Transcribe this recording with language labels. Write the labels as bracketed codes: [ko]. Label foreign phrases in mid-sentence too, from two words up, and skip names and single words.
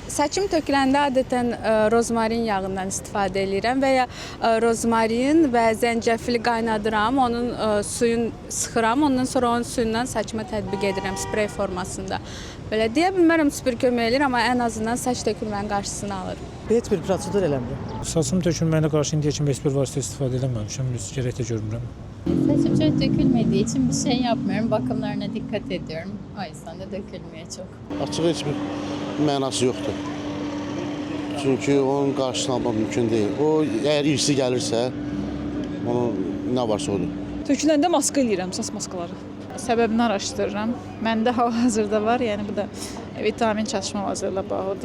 [az] Saçım töküləndə adətən rozmarin yağından istifadə edirəm və ya rozmarin və zəncəfili qaynadıram, onun suyunu sıxıram, ondan sonra onun suyundan saçıma tətbiq edirəm sprey formasında. Belə deyə bilmərəm super kömək edir, amma ən azından saç tökülmənin qarşısını alır. Heç bir prosedur eləmirəm. Saçım tökülməyinə qarşı indiyə kimi heç bir vasitə istifadə eləməmişəm, heç gərək də görmürəm. [tr] Saçım çok dökülmediği için bir şey yapmıyorum. Bakımlarına dikkat ediyorum. O yüzden de dökülmüyor çok. [az] Açıq heç bir mənası yoxdur. Çünki onun qarşısını almaq mümkün deyil. O, əgər irsi gəlirsə, onun nə varsa odur. Töküləndə maska eləyirəm, saç maskaları. Səbəbini araşdırıram. Məndə hal-hazırda var, yəni bu da vitamin çatışmamazlığıyla bağlıdır.